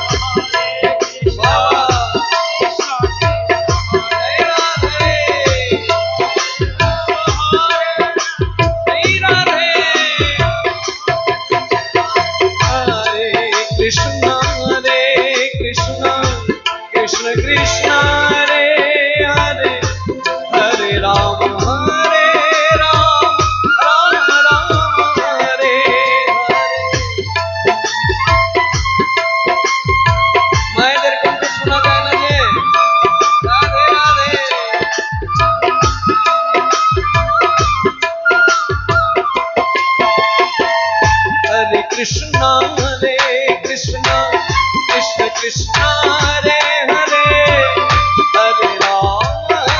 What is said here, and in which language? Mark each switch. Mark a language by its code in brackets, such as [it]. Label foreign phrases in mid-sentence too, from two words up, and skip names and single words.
[sa] Krishna Krishna Krishna Hare Hare Hare Rama Rama Rama Hare Hare [bn] মায়েদের কণ্ঠ শোনা যায় না যে রাধে রাধে [sa] Hare Krishna Krishna Krishna Hare Hare Hare Rama